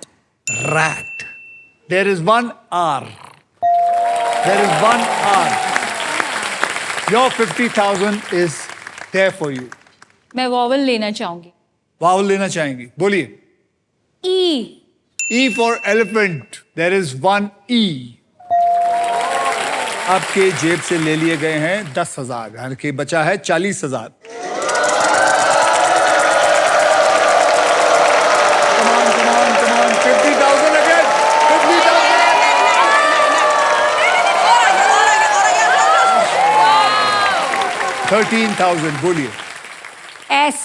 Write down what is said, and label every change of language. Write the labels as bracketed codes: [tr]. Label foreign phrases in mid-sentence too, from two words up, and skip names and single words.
[en] Rat. There is one R. There is one R. Your 50,000 is there for you. [hi] मैं वॉवल लेना चाहूंगी। वावल लेना चाहेंगी? बोलिए। [en] E. E for elephant. There is one E. [hi] आपके जेब से ले लिए गए हैं 10,000, यानी कि बचा है 40,000। [en] Come on, 50,000 again. 50,000. [hi] 13,000 बोलिए. [en] S.